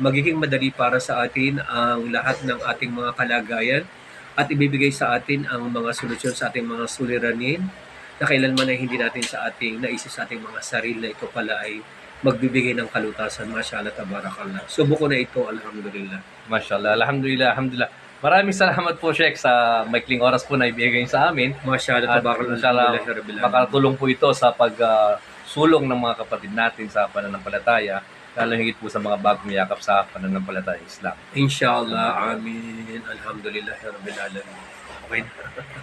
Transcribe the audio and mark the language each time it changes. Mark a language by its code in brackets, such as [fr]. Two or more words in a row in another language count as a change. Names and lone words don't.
[tl] Magiging madali para sa atin ang lahat ng ating mga kalagayan at ibibigay sa atin ang mga solusyon sa ating mga suliranin na kailanman ay hindi natin sa ating naisip sa ating mga sarili na ito pala ay magbibigay ng kalutasan. [ar] ما شاء الله تبارك الله. [tl] Subo ko na ito, alhamdulillah. [ar] ما شاء الله. الحمد لله. الحمد لله. [tl] Maraming salamat po, Sheikh, sa maikling oras po na ibigay sa amin. Mashallah, At tabarakallah. inshallah, Alhamdulillah. makatulong po ito sa pagsulong ng mga kapatid natin sa pananampalataya, lalo higit po sa mga bagong yakap sa pananampalataya Islam. [ar] إن شاء الله، آمين. الحمد لله رب العالمين. [tl] Okay na.